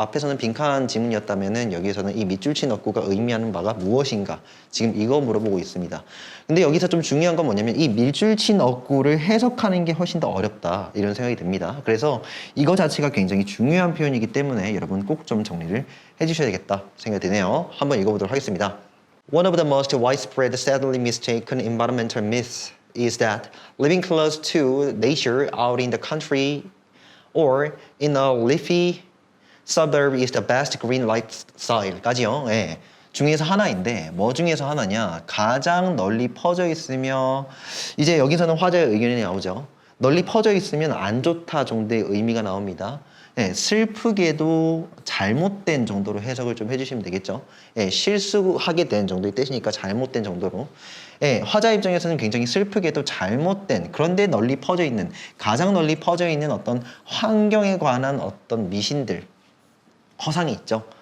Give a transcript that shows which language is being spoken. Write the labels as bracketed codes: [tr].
[ko] 앞에서는 빈칸 지문이었다면은 여기서는 이 밑줄 친 어구가 의미하는 바가 무엇인가 지금 이거 물어보고 있습니다. 근데 여기서 좀 중요한 건 뭐냐면 이 밑줄 친 어구를 해석하는 게 훨씬 더 어렵다 이런 생각이 듭니다. 그래서 이거 자체가 굉장히 중요한 표현이기 때문에 여러분 꼭 좀 정리를 해주셔야겠다 생각이 드네요. 한번 읽어보도록 하겠습니다. [en] One of the most widespread, sadly mistaken environmental myths is that living close to nature out in the country or in a leafy suburb is the best green lifestyle까지요. [ko] 예. 중에서 하나인데 뭐 중에서 하나냐? 가장 널리 퍼져 있으며 이제 여기서는 화제의 의견이 나오죠. 널리 퍼져 있으면 안 좋다 정도의 의미가 나옵니다. 예, 슬프게도 잘못된 정도로 해석을 좀 해주시면 되겠죠. 예, 실수하게 된 정도의 뜻이니까 잘못된 정도로. 예, 화자 입장에서는 굉장히 슬프게도 잘못된, 그런데 널리 퍼져 있는, 가장 널리 퍼져 있는 어떤 환경에 관한 어떤 미신들, 허상이 있죠.